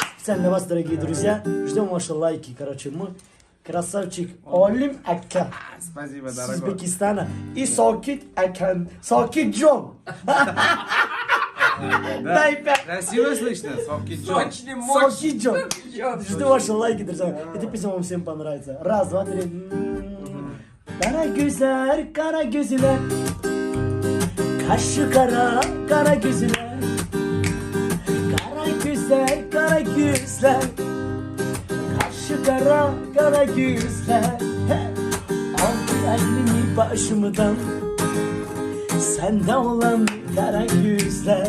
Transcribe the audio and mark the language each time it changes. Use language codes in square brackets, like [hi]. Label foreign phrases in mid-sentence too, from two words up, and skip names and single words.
[ru] специально вас, дорогие друзья. Ждем ваши лайки, короче, мы красавчик Олим Ака Спасибо, с дорогой. Узбекистана и Сокит Акан, Сокит Джон. Дай пять. Красиво слышно? Сокит Джон. Сокит Джон. Жду ваши лайки, друзья. Эта песня вам всем понравится. Раз, два, три. [tr] Kara güzel, kara gözler, kaşı kara, kara gözler, kara güzel, kara gözler, kaşı kara, kara gözler. Aldı elimi başımdan, sende olan kara gözler.